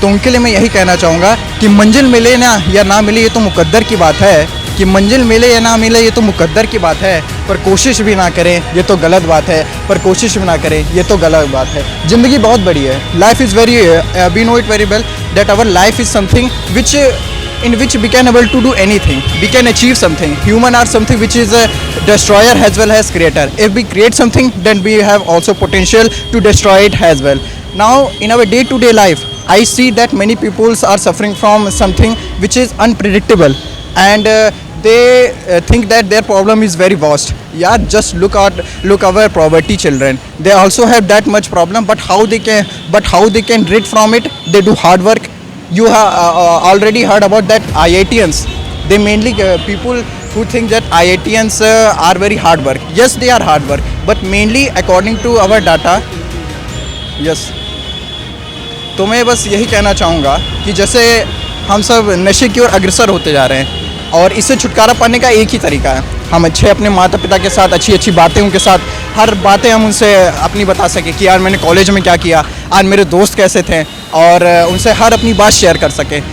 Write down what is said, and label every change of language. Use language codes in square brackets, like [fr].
[hi] तो उनके लिए मैं यही कहना चाहूँगा कि मंजिल मिले ना या ना मिले ये तो मुकद्दर की बात है, कि मंजिल मिले या ना मिले ये तो मुकद्दर की बात है, पर कोशिश भी ना करें ये तो गलत बात है, पर कोशिश भी ना करें ये तो गलत बात है। ज़िंदगी बहुत बड़ी है। [en] Life is very we know it very well that our life is something which in which we can able to do anything, we can achieve something. Human are something which is a destroyer as well as creator. If we create something then we have also potential to destroy it as well. Now in our day to day life I see that many people are suffering from something which is unpredictable and they think that their problem is very vast. Yeah, just look our poverty children. They also have that much problem, but how they can rid from it? They do hard work. You have already heard about that IITians. They mainly people who think that IITians are very hard work. Yes, they are hard work, but mainly according to our data. Yes. [hi] तो मैं बस यही कहना चाहूँगा कि जैसे हम सब नशे की ओर अग्रसर होते जा रहे हैं और इससे छुटकारा पाने का एक ही तरीका है, हम अच्छे अपने माता पिता के साथ अच्छी बातें उनके साथ, हर बातें हम उनसे अपनी बता सकें कि यार मैंने कॉलेज में क्या किया, आज मेरे दोस्त कैसे थे, और उनसे हर अपनी बात शेयर कर सकें।